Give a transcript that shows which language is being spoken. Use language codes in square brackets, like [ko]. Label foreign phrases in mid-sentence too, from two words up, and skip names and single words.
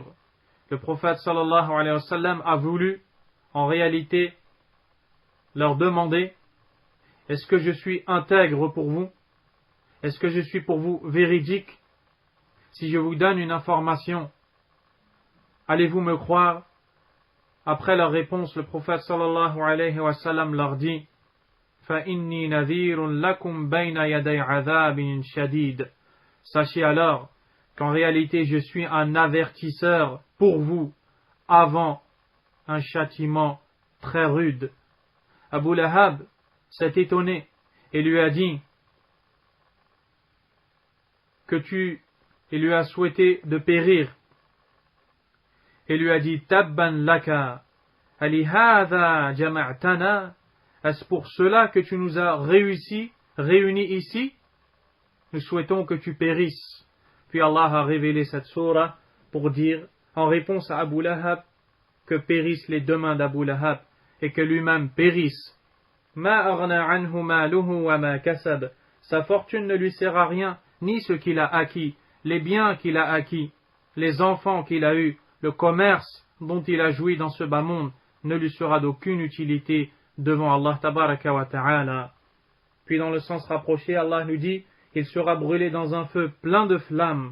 [fr] Le prophète [ar] صلى الله عليه وسلم [fr] a voulu en réalité leur demander: est-ce que je suis intègre pour vous? Est-ce que je suis pour vous véridique? Si je vous donne une information, allez-vous me croire? Après leur réponse, le prophète [ar] صلى الله عليه وسلم [fr] leur dit: [ar] فَإِنِّي نَذِيرٌ لَكُمْ بَيْنَ يَدَيْ عَذَابٍ شَدِيدٍ. [fr] Sachez alors qu'en réalité je suis un avertisseur pour vous avant un châtiment très rude. Abu Lahab s'est étonné et lui a dit et lui a souhaité de périr et lui a dit: [ar] تبا لك ألهذا جمعتنا. [fr] Est-ce pour cela que tu nous as réunis ici? Nous souhaitons que tu périsses. Puis Allah a révélé cette sourate pour dire en réponse à Abu Lahab que périssent les deux mains d'Abu Lahab et que lui-même périsse. [ar] ما أغنى عنه ماله وما كسب. [fr] Sa fortune ne lui sert à rien, ni ce qu'il a acquis, les biens qu'il a acquis, les enfants qu'il a eus, le commerce dont il a joui dans ce bas monde ne lui sera d'aucune utilité devant Allah [ar] تبارك وتعالى. [fr] Puis dans le sens rapproché, Allah nous dit: il sera brûlé dans un feu plein de flammes.